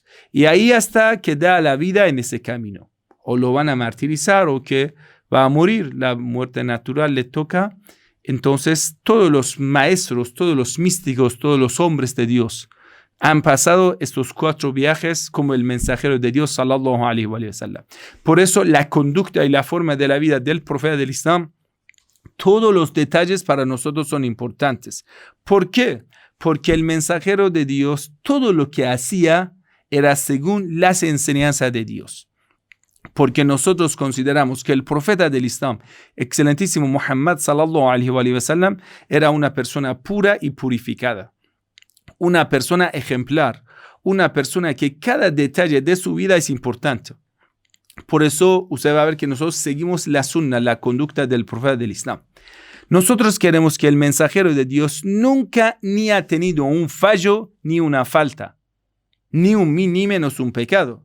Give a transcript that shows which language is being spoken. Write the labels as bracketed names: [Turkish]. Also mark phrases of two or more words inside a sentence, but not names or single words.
[Spanish] Y ahí hasta que da la vida en ese camino. O lo van a martirizar o que va a morir. La muerte natural le toca. Entonces todos los maestros, todos los místicos, todos los hombres de Dios han pasado estos 4 viajes como el mensajero de Dios [Arabic] صلى الله عليه وسلم. [Spanish] Por eso la conducta y la forma de la vida del profeta del Islam, todos los detalles para nosotros son importantes. ¿Por qué? Porque el mensajero de Dios, todo lo que hacía era según las enseñanzas de Dios. Porque nosotros consideramos que el profeta del Islam, excelentísimo Muhammad [Arabic] صلى الله عليه وسلم, [Spanish] era una persona pura y purificada. Una persona ejemplar, una persona que cada detalle de su vida es importante. Por eso usted va a ver que nosotros seguimos la sunna, la conducta del profeta del Islam. Nosotros queremos que el mensajero de Dios nunca ni ha tenido un fallo ni una falta, ni menos un pecado.